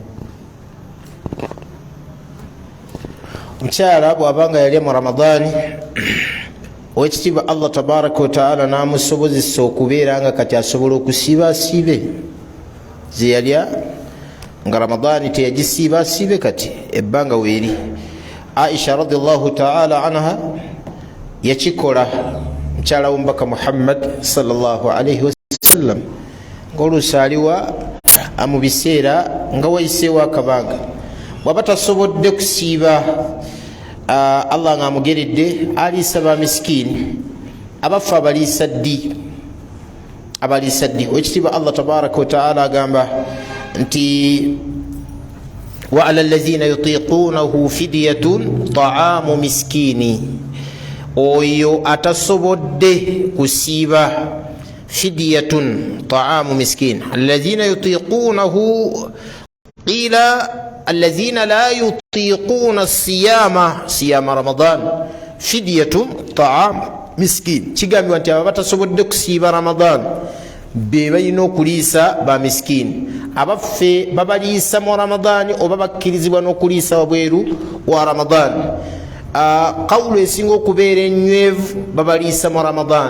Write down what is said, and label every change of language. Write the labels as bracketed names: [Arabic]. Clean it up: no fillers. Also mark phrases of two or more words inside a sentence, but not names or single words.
[Ganda] Omukyala bw'abanga yalya mu Ramadani owekitiibwa [Arabic] الله تبارك وتعالى [Ganda] n'amusobozesa okubeera nga kati asobola okusiibaasiibe ze yalya nga Ramadani teyagisiibaasiibe kati ebbanga weeri. Aisha [Arabic] رضي الله تعالى عنها [Ganda] yakikola mukyala w'omubaka Muhammad [Arabic] صلى الله عليه وسلم [Ganda] ng'oluusi aliwa mu biseera nga wayiseewo akabanga bw'aba tasobodde kusiiba allah ng'amugeredde aliisa ba misikini abafu abaliisa ddi owekitiibwa [Arabic] الله تبارك وتعالى [Ganda] agamba nti [Arabic] وعلى الذين يطيقونه فدية طعام مسكين, [Ganda] oyo atasobodde kusiiba [Arabic] فدية طعام مسكين. الذين يطيقونه قيل الذين لا يطيقون صيام رمضان فدية طعام مسكين. [Ganda] Kigambibwa nti abo batasobodde kusiiba Ramadan be balina okuliisa ba miskini. Abaffe babaliisa mu Ramadani oba bakkirizibwa n'okuliisa wabweru wa Ramadani. Qawulu esinga okubeera enywevu babaliisa mu Ramadani.